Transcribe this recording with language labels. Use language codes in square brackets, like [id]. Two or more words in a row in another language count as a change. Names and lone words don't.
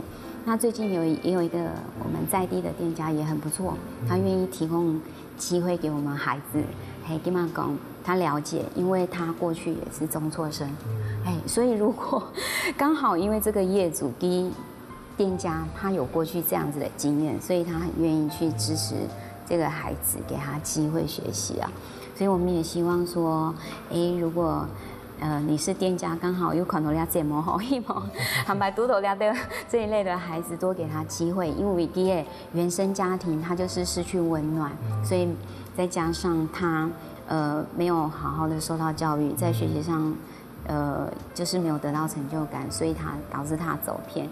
[zh] 那最近也有一個我們在地的店家也很不錯，他願意提供機會給我們孩子，跟他講他了解，因為他過去也是中輟生，所以如果剛好因為這個業主跟店家他有過去這樣子的經驗，所以他很願意去支持這個孩子，給他機會學習啊。所以我們也希望說，如果你是店家，剛好有看到了節目好，希望坦白讀到了的這一類的孩子多給他機會，因為第一原生家庭他就是失去溫暖，所以再加上他沒有好好的受到教育，在學習上就是没有得到成就感，所以他导致他走偏。